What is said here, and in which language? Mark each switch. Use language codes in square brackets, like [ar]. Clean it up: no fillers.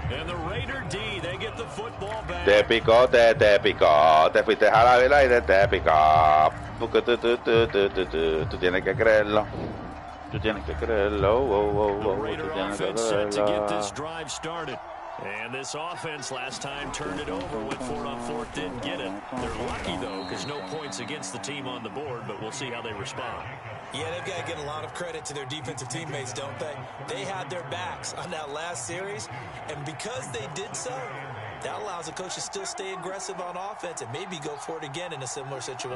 [en] And the Raider D, they get the football back. [es] Te picó, te fuiste a la vela y te picó. Porque tú tienes que creerlo. Tú tienes que creerlo. [en] The Raider offense set to get this drive started. And this offense last time turned it over, went for it on 4th, didn't get it. They're lucky, though, because no points against the team on the board, but we'll see how they respond. Yeah, they've got to get a lot of credit to their defensive teammates, don't they? They had their backs on that last series, and because they did so, that allows the coach to still stay aggressive on offense and maybe go for it again in a similar situation.